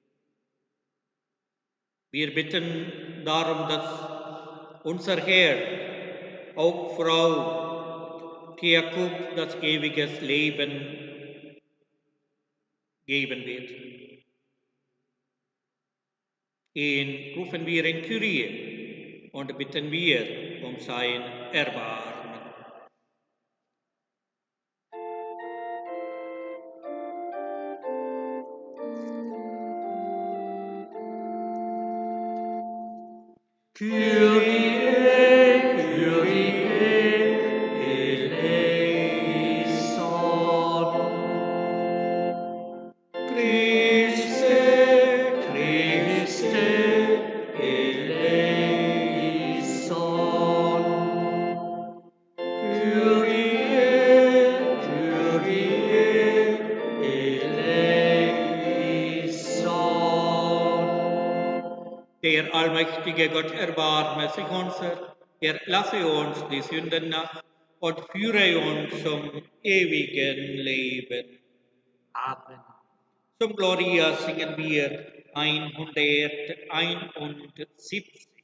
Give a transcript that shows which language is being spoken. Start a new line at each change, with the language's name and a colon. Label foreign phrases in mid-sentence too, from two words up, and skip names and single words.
German: Wir bitten darum, dass unser Herr auch Frau Jakob das ewiges Leben geben wird. Ihn rufen wir in Kyrie und bitten wir um sein Erbarmen.
Greek: Κύριε, Κύριε, ελέησον. Χριστέ, Χριστέ, ελέησον. Κύριε, Κύριε, ελέησον.
German: Der allmächtige Gott erbarme sich unser, er lasse uns die Sünden nach und führe uns zum ewigen Leben. Amen. Zum Gloria singen wir 171.